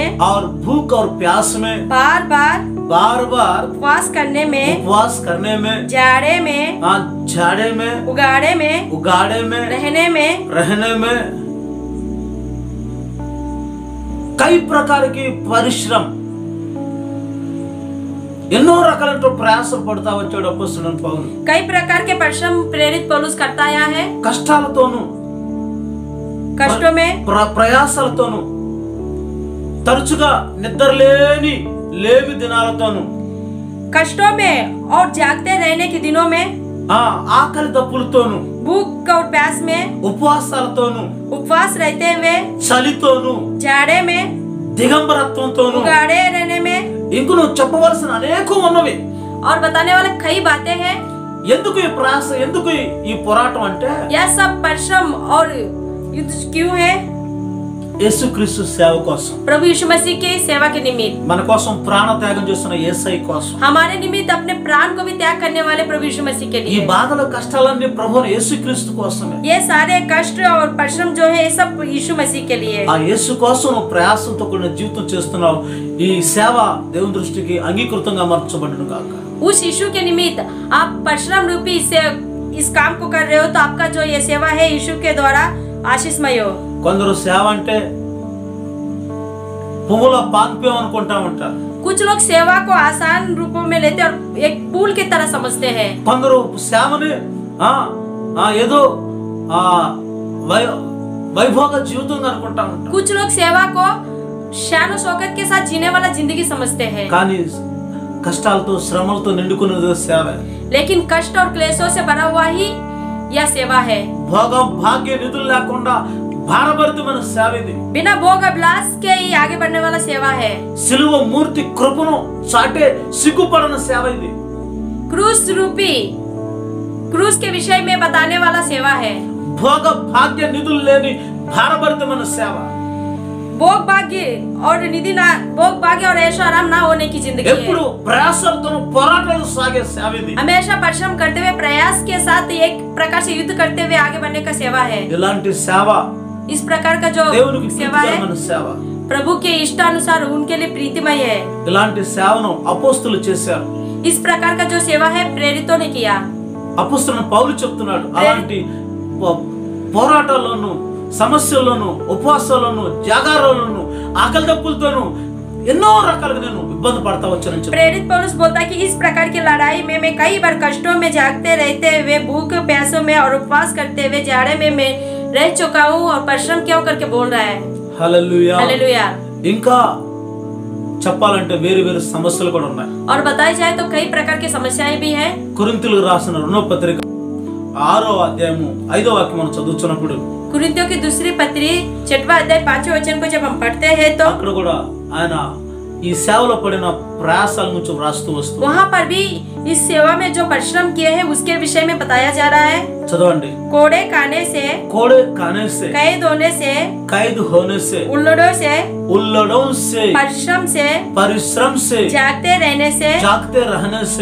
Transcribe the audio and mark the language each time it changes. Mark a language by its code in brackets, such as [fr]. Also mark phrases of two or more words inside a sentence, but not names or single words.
[hi] और भूख और प्यास में, बार बार उपवास करने में, जाड़े में उगाड़े में रहने में कई प्रकार की परिश्रम [te] ఎన్నో రకాలైన ప్రయాసలు పడతా వచ్చాడు అపోస్తలుడైన పౌలు. [hi] कई प्रकार के परिश्रम प्रेरित पौलुस करता आया है। [te] కష్టాలతోను [hi] कष्टों में [te] ప్రయాసలతోను తరచుగా నిద్రలేని లేవి దినాలతోను [hi] कष्टों में और जागते रहने के दिनों में, [te] ఆకలి దప్పులతోను [hi] भूख और प्यास में, [te] ఉపవాసాలతోను [hi] उपवास रहते हुए, [te] చలితోను [hi] जाड़े में, [te] దిగంబరత్వంతోను [hi] उगाड़े रहने में, [te] ఇంక నువ్వు చెప్పవలసిన అనేకం ఉన్నవి. [hi] और बताने वाले कई बातें हैं। [te] ఎందుకు ఈ ప్రయాస, ఎందుకు ఈ పోరాటం అంటే [hi] यह सब परिश्रम और युद्ध क्यों है? [te] యేసుక్రీస్తు సేవ కోసం, [hi] प्रभु यीशु मसीह की सेवा के निमित्त, [te] మన కోసం ప్రాణ త్యాగం చేస్తున్న యేసయ్య కోసం, [hi] हमारे निमित्त अपने प्राण को भी त्याग करने वाले प्रभु यीशु मसीह के [te] ఈ [hi] लिए। [te] బాధల కష్టాలన్నీ ప్రభువు యేసుక్రీస్తు కోసమే. [hi] ये सारे कष्ट और परिश्रम जो है ये सब यीशु मसीह के लिए। [te] ఆ యేసు కోసం నువ్వు ప్రయాసంతో కూడిన జీవితం చేస్తున్నావు. ఈ సేవ దేవుని దృష్టికి అంగీకృతంగా మార్చబడును గాక. [hi] उस यीशु के निमित्त आप परिश्रम रूपी इस काम को कर रहे हो तो आपका जो ये सेवा है यीशु के द्वारा आशीषमय हो। [te] కొందరు సేవ అంటే పువ్వుల పాన్పేం అనుకుంటా ఉంటారు. [hi] कुछ लोग सेवा को आसान रूपों में लेते और एक पुल की तरह समझते हैं। [te] కొందరు సేవని ఏదో వైభోగ జీవితంగా అనుకుంటా ఉంటారు. [hi] कुछ लोग सेवा को शान और शौकत के साथ जीने वाला जिंदगी समझते हैं। [te] కానీ కష్టాలతో శ్రమలతో నిండుకున్నది సేవ. [hi] लेकिन कष्ट और क्लेशों से भरा हुआ ही यह सेवा है। [te] భోగం భాగ్య నిధులు లేకుండా భారభరితమైన సేవ ఇది. [hi] बिना भोग अभिलाष के ही आगे बढ़ने वाला सेवा है। [te] సిలువ మూర్తి కృపను చాటే సిగ్గుపడని సేవ ఇది. [hi] क्रूस रूपी क्रूस के विषय में बताने वाला सेवा है। [te] భోగ భాగ్య నిధులు లేని భారభరితమైన సేవ. [hi] भोग भाग्य और निधि ना भोग भाग्य और ऐशो आराम ना होने की जिंदगी [te] ఎప్పుడు [hi] है। [te] ప్రయాసంతో పోరాటాలు సాగే సేవ ఇది. [hi] हमेशा परिश्रम करते हुए प्रयास के साथ एक प्रकार से युद्ध करते हुए आगे बढ़ने का सेवा है। [te] ఇలాంటి సేవ [hi] इस प्रकार का जो [te] దేవునికి [hi] सेवा है [te] ప్రీతికరమైన సేవ. [hi] प्रभु के इष्टानुसार उनके लिए प्रीतिमय है। [te] ఇలాంటి సేవను అపోస్తులు చేశారు. [hi] इस प्रकार का जो सेवा है प्रेरितों ने किया। [te] అపోస్తులైన పౌలు చెప్తున్నాడు, అలాంటి పోరాటాల్లోను, సమస్యల్లోను, ఉపవాసాల్లోను, జాగారాల్లోను, ఆకలి దప్పులతోను ఎన్నో రకాలుగా నేను ఇబ్బంది పడతా వచ్చానని చెప్పాడు. [hi] प्रेरित पौलुस बोलता है कि इस प्रकार की लड़ाई में मैं कई बार कष्टों में जागते रहते हुए, भूख प्यासों में और उपवास करते हुए, जाड़े में मैं रह चुका हूँ और परिश्रम क्यों करके बोल रहा है। [te] హల్లెలూయా. [hi] हालेलुया। [te] ఇంకా చెప్పాలంటే వేరు వేరు సమస్యలు కూడా ఉన్నాయి. [hi] और बताई जाए तो कई प्रकार की समस्याएं भी हैं। [te] కొరింథీయులకు రాసిన రెండవ పత్రిక 6వ అధ్యాయము 5వ వాక్యం మనం చదువుతున్నప్పుడు [hi] कुरिन्थियों की दूसरी पत्री 6वां अध्याय 5वें वचन को जब हम पढ़ते हैं तो [te] అక్కడ కూడా ఆయన ఈ సేవలో పడిన ప్రయాసాల గురించి రాస్తూ వస్తూ [hi] वहाँ पर भी इस सेवा में जो परिश्रम किए हैं उसके विषय में बताया जा रहा है। [te] చదవండి. [hi] कोड़े खाने से, कोड़े खाने से, कैद होने से, कैद होने से, उल्लड़ों से, उल्लड़ों से, परिश्रम से, परिश्रम से, जागते रहने से, जागते रहने से,